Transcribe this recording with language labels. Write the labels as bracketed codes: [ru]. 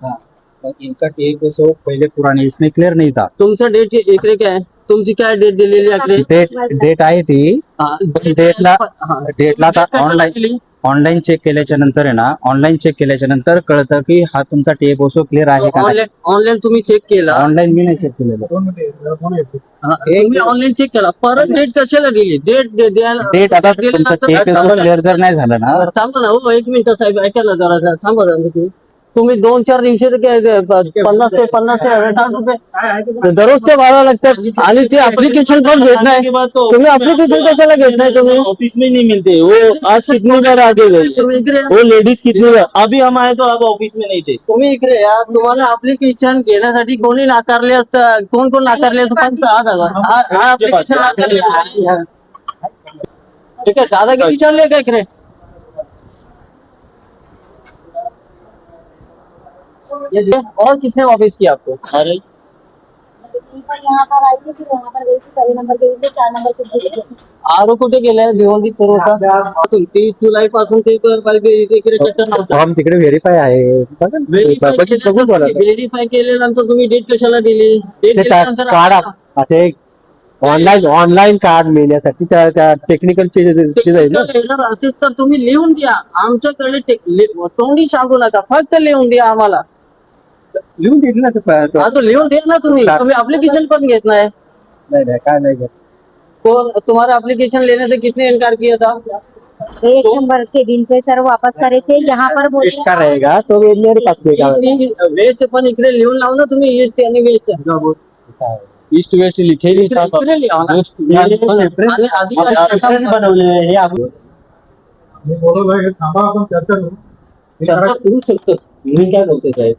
[hi] हाँ, इनका टेप है सो पहले पुराने इसमें क्लियर नहीं था। [mr] तुमचं डेट इकडे काय आहे? तुमची काय डेट दिलेली आहे इकडे? [hi] डेट आई थी [mr] हा, डेटला हा. डेटला आता कशाला ऑनलाईन दिली? ऑनलाईन चेक केल्याच्या नंतर आहे ना, ऑनलाईन चेक केल्याच्या नंतर कळतं की हा तुमचा टेप ओसो क्लिअर आहे का नाही. ऑनलाईन तुम्ही चेक केला? ऑनलाईन मी नाही चेक केलेलं. हा, तुम्ही ऑनलाईन चेक केला, परत डेट कशाला दिली? द्यायला डेट आता दिल्यानंतर- तुमचं टेप ओसो क्लिअर जर नाही झालं ना, थांबा ना हो, एक मिनिट साहेब, ऐका ना जरा थांबा जरा. तुम्ही 2-4 दिवशी तर काय 50 ते 60 रुपये दररोजचे भाडं लागतात आणि ते ऍप्लिकेशन पण घेत नाही. तुम्ही ऍप्लिकेशन कशाला घेत नाही? तुम्ही [hi] ऑफिस में नहीं मिलते वो। आज कितनी बार आगे गए [mr] तुम्ही इकडे [hi] वो लेडीज कितनी बार, अभी हम आए तो आप ऑफिस में नहीं थे। [mr] तुम्ही इकडे या. तुम्हाला ऍप्लिकेशन घेण्यासाठी कोणी नाकारले असतं? कोण कोण नाकारले असतं? पण हा ऍप्लिकेशन नाकारले. ठीक आहे, दादागिरी विचारले का इकडे? [hi] और किसने वापस किया आपको? अरे यहाँ पर आई थी, फिर वहाँ पर गई थी, पहले नंबर गई थी, 4 नंबर के [mr] आरो कुठे गेलाय? भिवंडी पुरवठा 30 जुलै पासून ते इकडे चक्कर नव्हतं. हम तिकडे व्हेरीफाय आहे. बघा ना, व्हेरीफाय केल्यानंतर तुम्ही डेट कशाला दिली? डेट ते दिल्यानंतर कार्ड आता एक ऑनलाईन कार्ड मिळण्यासाठी त्या टेक्निकल चीज आहे ना. जर असेल तर तुम्ही लिहून द्या. आमच्याकडे तोंडी सांगू नका, फक्त लिहून द्या आम्हाला. लिहून दिली ना ते. हा, तो लिहून द्या ना तुम्ही. तुम्ही अप्लिकेशन पण घेत नाही. नाही काय नाही घेत. [hi] कौन तुम्हारा एप्लीकेशन लेने से किसने इनकार किया था? 1 नंबर के बिल पे सर वापस करे थे, यहाँ पर बोले इसका रहेगा तो मेरे पास देगा. [mr] वेस्ट पण इकडे लिहून लाव ना तुम्ही, ईस्ट आणि वेस्ट. [hi] ईस्ट वेस्ट लिखेली [mr] इकडे लिहा ना. आणि अधिकारी बनवले हे आपण चर्चा करू शकतो. मी काय बोलते साहेब,